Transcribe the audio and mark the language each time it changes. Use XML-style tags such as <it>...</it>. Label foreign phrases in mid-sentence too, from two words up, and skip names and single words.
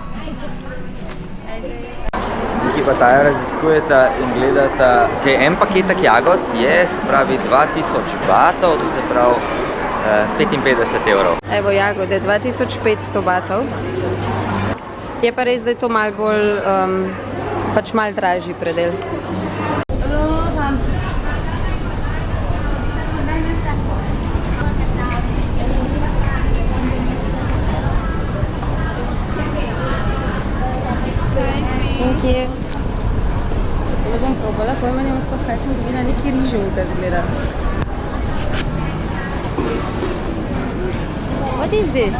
<sl>Ki pa Taja raziskujeta in gledata, kaj en paketek jagod je, se pravi 2000 batov, to se pravi 55 evrov. Evo jagode, 2500 batov. Je pa res, da je to malo bolj, pač malo dražji predel.</sl> <en>Thank you.</en> <sl>Tole bom probala, pojma nimam sploh, kaj sem dobila, neki rižovka zgleda.</sl> <en>What is this?</en>